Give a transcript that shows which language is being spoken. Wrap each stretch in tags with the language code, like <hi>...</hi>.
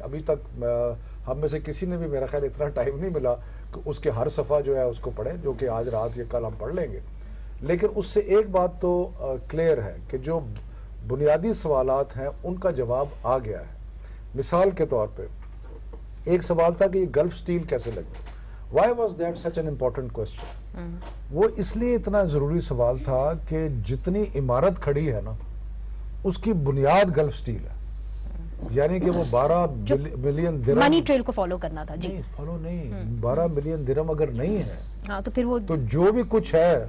<ur>ابھی تک ہم میں سے کسی نے بھی میرا خیال اتنا ٹائم نہیں ملا کہ اس کے ہر صفحہ جو ہے اس کو پڑھیں، جو کہ آج رات یا کل ہم پڑھ لیں گے. لیکن اس سے ایک بات تو کلیئر ہے کہ جو بنیادی سوالات ہیں ان کا جواب آ گیا ہے. مثال کے طور پہ ایک سوال تھا کہ یہ گلف سٹیل کیسے لگی.</ur> <en>Why was that such an important question?</en> <ur>وہ اس لیے اتنا ضروری سوال تھا کہ جتنی عمارت کھڑی ہے نا اس کی بنیاد گلف سٹیل ہے. یعنی کہ وہ 12 ملین درہم منی ٹریل کو فالو کرنا تھا. جی فالو نہیں، 12 ملین درہم اگر نہیں ہے تو پھر وہ تو جو بھی کچھ ہے</ur>